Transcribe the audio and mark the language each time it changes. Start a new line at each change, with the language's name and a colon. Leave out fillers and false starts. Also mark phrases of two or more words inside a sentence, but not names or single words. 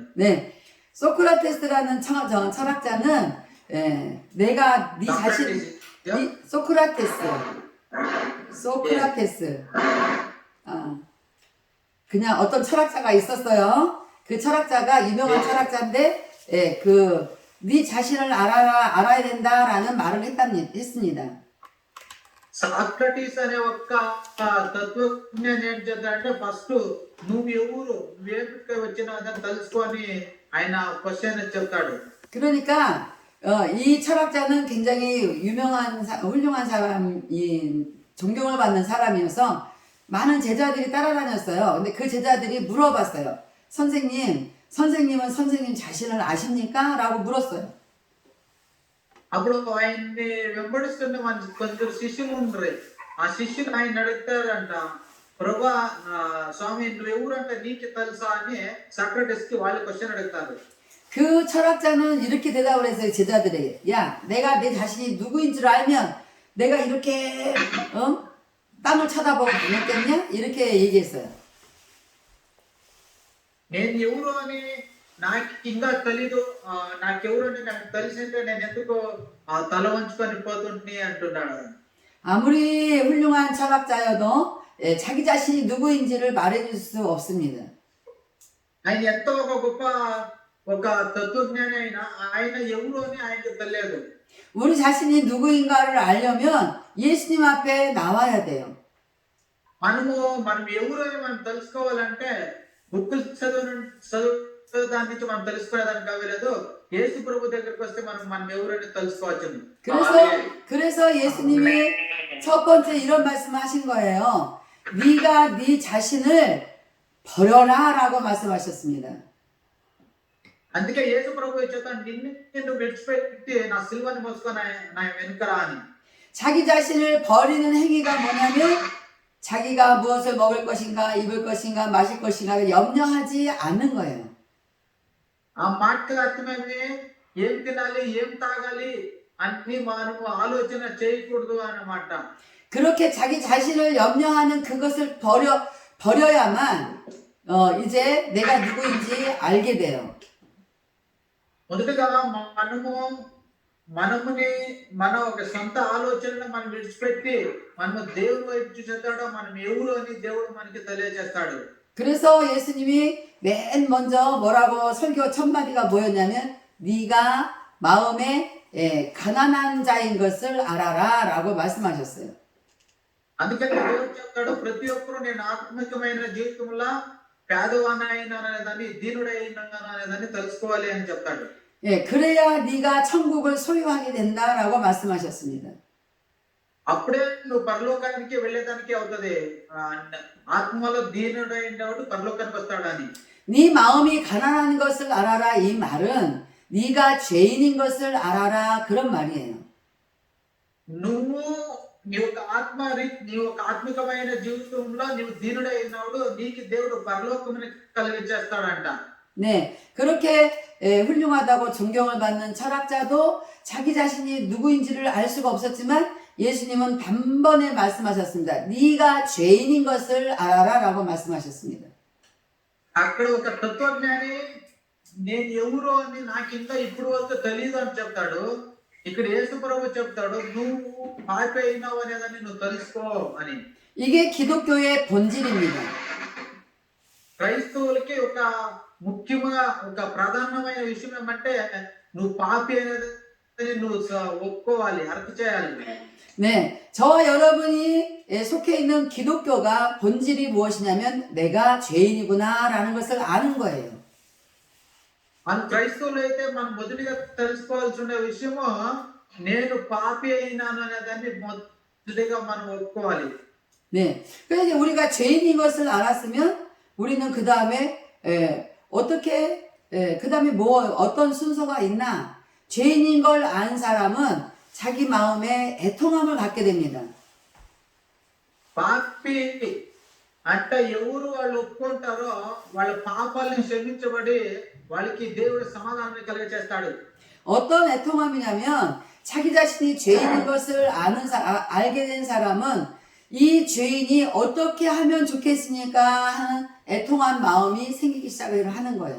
Korean: 네, 소크라테스라는 철학자는 내가 네 자신 소크라테스 그냥 어떤 철학자가 있었어요. 그 철학자가 유명한 철학자인데 네 자신을 알아야 된다라는 말을 했습니다.
Telugu: సాక్రటీస్ అనే ఒక్క తత్వజ్ఞాని ఏం చేద్దాడంటే ఫస్ట్ నువ్వు ఎవరు నువ్వేందుకు వచ్చినావు తెలుసుకొని ఆయన క్వశ్చన్ చెప్తాడు.
Korean: 그러니까 이 철학자는 굉장히 훌륭한 사람, 이 존경을 받는 사람이어서 많은 제자들이 따라다녔어요. 근데 그 제자들이 물어봤어요. 선생님은 선생님 자신을 아십니까? 라고 물었어요.
Telugu: అప్పుడు ఆయన్ని వెంబడిస్తున్న కొందరు శిష్యులు ఉండరు. ఆ శిష్యులు ఆయన అడుగుతారంట, ప్రభా స్వామి నువ్వు ఎవరంటే నీకు తెలుసా అని సాక్రటీస్ కి వాళ్ళు క్వశ్చన్ అడుగుతారు.
Korean: 그 철학자는 이렇게 대답을 했어요. 제자들에게. 야, 내가 내 자신이 누구인 줄 알면 내가 이렇게 땅을 쳐다보고 다녔겠냐? 이렇게 얘기했어요.
Telugu: నేను ఎవరు అని నాకు ఇంకా తెలీదు, నాకెవరు అని నాకు తెలిసింటే నేను ఎందుకు తల వంచుకొని పోతుంటే అంటున్నాడు.
Korean: 아무리 훌륭한 철학자여도 자기 자신이 누구인지를 말해줄 수 없습니다.
Telugu: ఆయన ఎంతో ఒక గొప్ప ఒక తత్వజ్ఞాని అయినా ఆయన ఎవరు అని ఆయనకు తెలియదు.
Korean: 우리 자신이 누구인가를 알려면 예수님 앞에 나와야 돼요.
Telugu: మనం ఎవరు అని మనం తెలుసుకోవాలంటే బుక్కులు చదువుదాని నుంచి మనం తెలుసుకునేదానికి అవ్వలేదు. యేసు ప్రభు దగ్గరికి వస్తే మనం ఎవరని తెలుసుకోవచ్చు.
Korean: 그래서 예수님이 첫 번째 이런 말씀하신 거예요. 네가 네 자신을 버려라라고 말씀하셨습니다.
Telugu: అందుకే యేసు ప్రభు చెప్తాను, నిన్ను విడిచిపెట్టి నా సిలువని మోసుకొని నా వెనుకరా అని.
Korean: 자기 자신을 버리는 행위가 뭐냐면 자기가 무엇을 먹을 것인가 입을 것인가 마실 것인가를 염려하지 않는 거예요.
Telugu: ఆ మాటకి అర్థమేమి, ఏం తినాలి ఏం తాగాలి అన్ని మనము ఆలోచన చేయకూడదు అన్నమాట.
Korean: 그렇게 자기 자신을 염려하는 그것을 버려야만 이제 내가 누구인지 알게 돼요.
Telugu: మొదటగా మన ఒక సొంత ఆలోచనలు మనం విడిచిపెట్టి మనము దేవుని వైపు చూసేస్తాడో మనం ఎవరు అని దేవుడు మనకి తెలియజేస్తాడు.
Korean: 그래서 예수님이 맨 먼저 뭐라고 설교 첫 마디가 뭐였냐면 네가 마음에 가난한 자인 것을 알아라라고 말씀하셨어요.
Telugu: అందుకని దేవుడు చెప్తాడు, ప్రతి ఒక్కరు నేను ఆత్మికమైన జీవితంలో పేదవాణ్ణి అనేదాన్ని దీనుడైన అనేదాన్ని తెలుసుకోవాలి అని చెప్తాడు.
Korean: 그래야 네가 천국을 소유하게 된다라고 말씀하셨습니다.
Telugu: అప్పుడే నువ్వు పరలోకానికి వెళ్ళేదానికి అవుతుంది. ఆత్మలో దీనుడైనవాడు పరలోకానికి వస్తాడని.
Korean: 네 마음이 가난한 것을 알아라 이 말은 네가 죄인인 것을 알아라 그런 말이에요.
Telugu: నీ యొక్క ఆత్మికమైన జీవితంలో నీవు దీనుడైనవాడు నీకు దేవుడు పరలోకముని కలిగించేస్తాడంట.
Korean: 네, 그렇게 훌륭하다고 존경을 받는 철학자도 자기 자신이 누구인지를 알 수가 없었지만 예수님은 단번에 말씀하셨습니다. 네가 죄인인 것을 알아라라고 말씀하셨습니다.
Telugu: అక్కడ ఒక తత్వజ్ఞాని నేను ఎవరు అని నాకు ఇంకా ఇప్పుడు వరకు తెలియదు అని చెప్తాడు. ఇక్కడ యేసు ప్రభు చెప్తాడు, నువ్వు పాపి అయినావు అనేదాన్ని నువ్వు తెలుసుకో అని.
Korean: 이게 기독교의 본질입니다.
Telugu: క్రైస్తవులకి ఒక ముఖ్యంగా ఒక ప్రధానమైన విషయం ఏమంటే నువ్వు పాపి అనేది నువ్వు ఒప్పుకోవాలి, అర్థం చేయాలి.
Korean: 네, 저와 여러분이 속해 있는 기독교가 본질이 무엇이냐면 내가 죄인이구나라는 것을 아는 거예요.
Telugu: మన క్రైస్తవులు అయితే మనం మొదటిగా తెలుసుకోవాల్సిన విషయము నేను పాపి అయినాను అనేదాన్ని మొదటిగా మనం ఒప్పుకోవాలి.
Korean: 네, 그래서 우리가 죄인인 것을 알았으면 우리는 그 다음에 어떻게 그 다음에 뭐 어떤 순서가 있나? 죄인인 걸 안 사람은 자기 마음에 애통함을 갖게 됩니다.
Telugu: పాపి అంటే ఎవరు వాళ్ళు ఒప్పుకుంటారో వాళ్ళ పాపాలను క్షమించబడి వాళ్ళకి దేవుడు సమాధానాన్ని కలిగచేస్తాడు.
Korean: 어떤 애통함이냐면 자기 자신이 죄인인 것을 알게 된 사람은 이 죄인이 어떻게 하면 좋겠으니까 하는 애통한 마음이 생기기 시작을 하는 거예요.